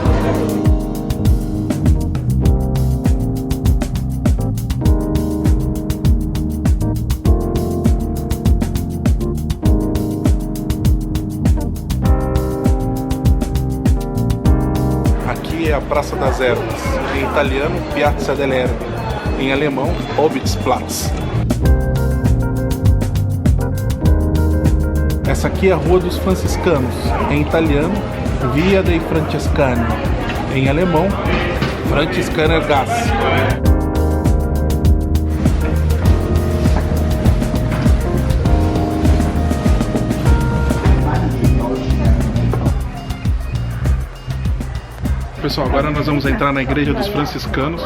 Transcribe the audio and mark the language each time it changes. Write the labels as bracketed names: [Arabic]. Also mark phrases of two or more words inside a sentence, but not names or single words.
[Portuguese] É a Praça das Ervas, em italiano Piazza delle Erbe, em alemão Obstplatz. Essa aqui é a Rua dos Franciscanos, em italiano Via dei Francescani, em alemão Franziskanergasse. Pessoal, agora nós vamos entrar na Igreja dos Franciscanos.